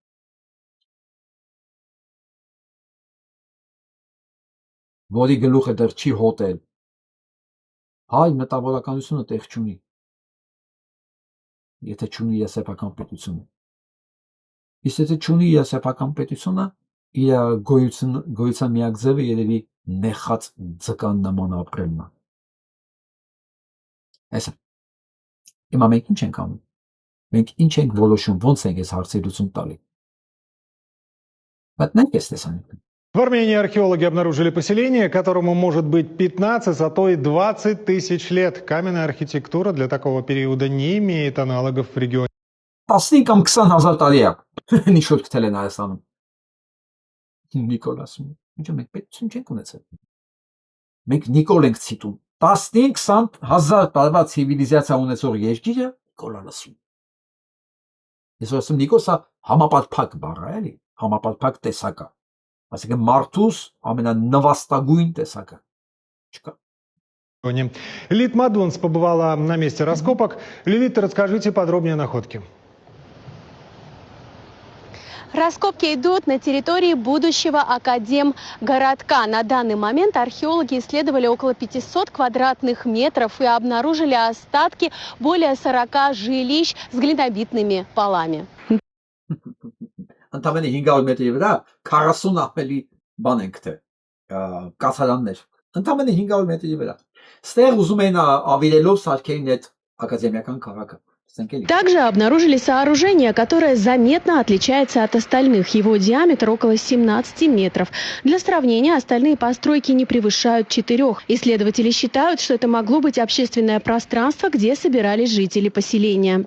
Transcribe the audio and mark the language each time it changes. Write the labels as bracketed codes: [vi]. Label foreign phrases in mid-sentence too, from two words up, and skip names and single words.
[hy] որի գլուխը դեռ չի հոտել, հայ մտավորականությունը տեղ չունի, եթե չունի եսեփական պետությունը։ Իսկ եթե չունի եսեփական պետությունը, իր գոյության միակ ձևը երևի նեխած ձկան նման ապրելն է։ Այսա։ Հիմա մենք ինչ ենք անում։ Մենք ինչ ենք որոշում, ոնց ենք այս հարցի լուծում տալի։ Մտնենք այս տեսանկյուն։ [ru] В Армении археологи обнаружили поселение, которому может быть 15, а то и 20 тысяч лет. Каменная архитектура для такого периода не имеет аналогов в регионе. [hy] 15 կամ 20,000 տարի է։ Ինչ որ գտել են Հայաստանում։ Նիկոլ ասում։ Ինչու մենք պետություն չենք ունեցել։ Մենք Նիկոլ ենք ցիտում։ 15-20,000 տարվա ցիվիլիզացիա ունեցող երկիրը Նիկոլան ասում։ Ես ասում Նիկոսը համապարփակ բառ է, էլի, համապարփակ տեսակը։ Այսինքն մարդուս ամենանվաստագույն տեսակը։ Չկա։ [ru] Лилит Мадунс побывала на месте раскопок. Лилит, расскажите подробнее о находке. Раскопки идут на территории будущего академгородка. На данный момент археологи исследовали около 500 квадратных метров и обнаружили остатки более 40 жилищ с глинобитными полами. [hy] Ընդամենը 500 մետրի վրա 40 ահմելի բան են գտել, կացարաններ։ Ընդամենը 500 մետրի վրա։ Ստեղ ուզում են ավիրելով սարքերին այդ ակադեմիական քաղաքը։ [ru] Также обнаружили сооружение, которое заметно отличается от остальных. Его диаметр около 17 метров. Для сравнения, остальные постройки не превышают 4. Исследователи считают, что это могло быть общественное пространство, где собирались жители поселения.